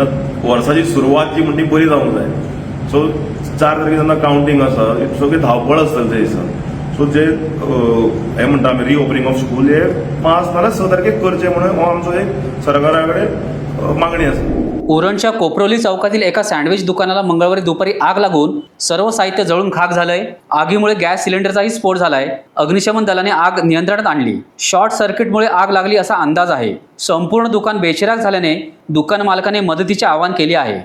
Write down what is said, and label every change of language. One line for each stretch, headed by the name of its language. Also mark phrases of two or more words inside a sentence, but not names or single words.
Konkani: वर्साची सुरवात जी म्हणटी बरी जावंक जाय। सो 4 तारखेक जेन्ना कावंटिंग आसा सगळी धांवपळ आसतली त्या दिसा। सो जे हे म्हणटा आमी
English: reopening of school
Konkani: हे 5 नाजाल्यार 6 तारखेक करचे म्हणून हो आमचो एक सरकारा कडेन मागणी आसा।
Marathi: उरणच्या कोपरोली चौकातील एका सँडविच दुकानाला मंगळवारी दुपारी आग लागून सर्व साहित्य जळून खाक झालंय। आगीमुळे गॅस सिलेंडरचाही स्फोट झालाय। अग्निशमन दलाने आग नियंत्रणात आणली। शॉर्ट सर्किटमुळे आग लागली असा अंदाज आहे। संपूर्ण दुकान बेचिराग झाल्याने दुकान मालकाने मदतीचे आवाहन केले आहे।